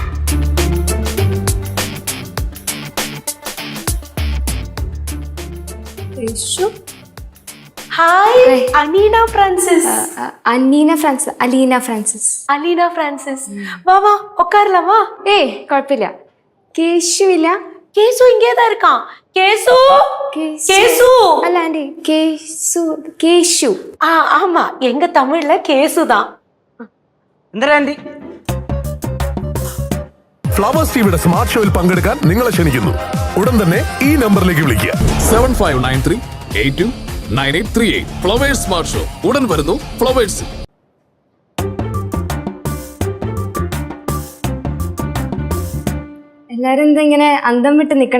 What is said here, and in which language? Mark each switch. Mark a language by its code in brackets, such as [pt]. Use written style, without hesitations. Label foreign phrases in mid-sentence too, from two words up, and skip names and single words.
[ml] ഹായ് അനീന ഫ്രാൻസിസ്. അലീന ഫ്രാൻസിസ്. [ta] അലീന ഫ്രാൻസിസ്. வா வா உட்காரலாமா? [ml] ഏയ് കുഴപ്പമില്ല. കേശുവില്ല. [ta] கேசு இங்கேதான் இருக்கான். கேசு கேசு [ml] അല്ല ആന്റി, കേശു. [ta] ஆமா, எங்க தமிழ்ல கேசு தான். [ml] എന്താ ആന്റി? ഫ്ലവേഴ്സ് ടിവിയുടെ സ്മാർട്ട് ഷോയിൽ പങ്കെടുക്കാൻ നിങ്ങളെ ക്ഷണിക്കുന്നു. ഉടൻ തന്നെ ഈ നമ്പറിലേക്ക് വിളിക്കുക. 7593829838. ഫ്ലവേഴ്സ് സ്മാർട്ട് ഷോ ഉടൻ വരുന്നു ഫ്ലവേഴ്സ്. എല്ലാരും എന്താ ഇങ്ങനെ അന്തം വിട്ട് നിക്കണേ?